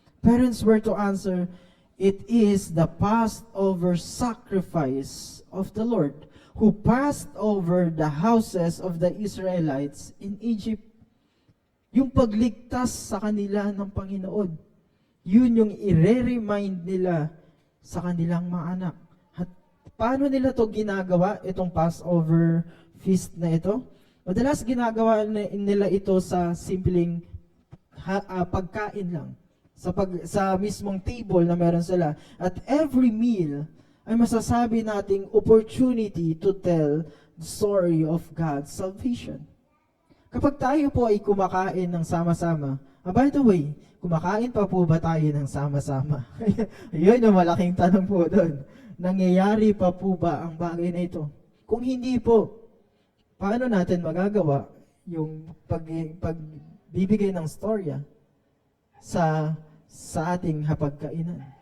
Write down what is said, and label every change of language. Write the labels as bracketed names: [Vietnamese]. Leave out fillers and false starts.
[English] Parents were to answer, it is the Passover sacrifice of the Lord who passed over the houses of the Israelites in Egypt. [Filipino] Yung pagligtas sa kanila ng Panginoon. Yun yung i-remind nila sa kanilang mga anak. At paano nila to ginagawa, itong Passover feast na ito? Madalas ginagawa nila ito sa simpleng pagkain lang. Sa mismong table na meron sila. [English] At every meal [Filipino] ay masasabi nating [English] opportunity to tell the story of God's salvation. [Filipino] Kapag tayo po ay kumakain ng sama-sama, [English] by the way, [Filipino] kumakain pa po ba tayo ng sama-sama? Yun yung malaking tanong po doon. Nangyayari pa po ba ang bagay na ito? Kung hindi po, paano natin magagawa yung pagbibigay ng storya sa ating hapagkainan?